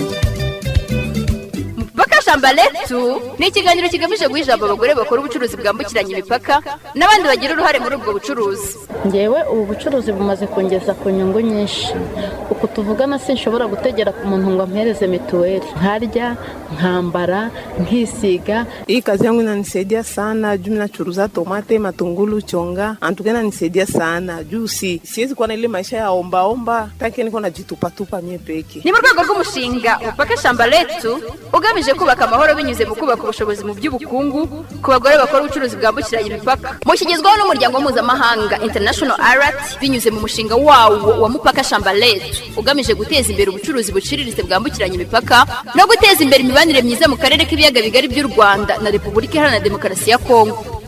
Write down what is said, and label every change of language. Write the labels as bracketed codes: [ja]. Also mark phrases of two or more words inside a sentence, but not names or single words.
[rw] Mupaka Shambaretu ni ikiganiro kigamije guhijaba abagore bakora ubucuruzi bwambukiranya imipaka n'abandi bagira uruhare muri ubwo bucuruzi. Ngewe ubu bucuruzi bumaze kongeza ku nyungu nyinshi. Uko tuvugana sinshobora gutegera ku muntu ngo ampereze mituweli. Nkarya, nkambara, nkisiga. [sw] Hii kazi yangu inanisaidia sana juu nachuruza tomate, matungulu, chonga. Antukena inanisaidia sana juu siwezi kuwa na ile maisha ya omba taki niko najitupa mie peke. [rw] Ni mu rwego rw'umushinga Mupaka Shambaretu ugamije kubaka amahoro binyuze mu kubaka ubushobozi mu by'ubukungu ku bagore bakora ubucuruzi bwambukiranya imipaka. Mushyigizwaho n'umuryango mpuzamahanga International ARAT binyuze mu mushinga wawo wa Mupaka Shambaretu ugamije guteza imbere ubucuruzi buciriritse bwambukiranya imipaka no guteza imbere imibanire myiza mu karere k'ibiyaga bigari by'u Rwanda na Repubulika Iharanira Demokarasi ya Kongo.